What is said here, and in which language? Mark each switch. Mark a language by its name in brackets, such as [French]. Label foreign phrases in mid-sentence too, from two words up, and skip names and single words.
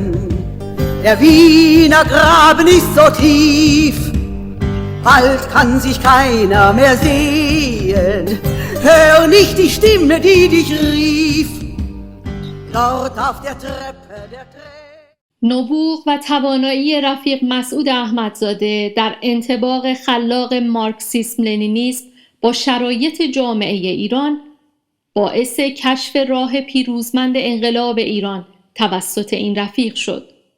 [German] Der Wiener Graben ist so tief, bald kann sich keiner mehr sehen. Hör nicht die Stimme, die dich rief, dort auf der Treppe der Tränen. [Persian] نبوغ و توانایی رفیق مسعود احمدزاده در انطباق خلاق مارکسیسم لنینیسم با شرایط جامعه ایران باعث کشف راه پیروزمند انقلاب ایران توسط این رفیق شد.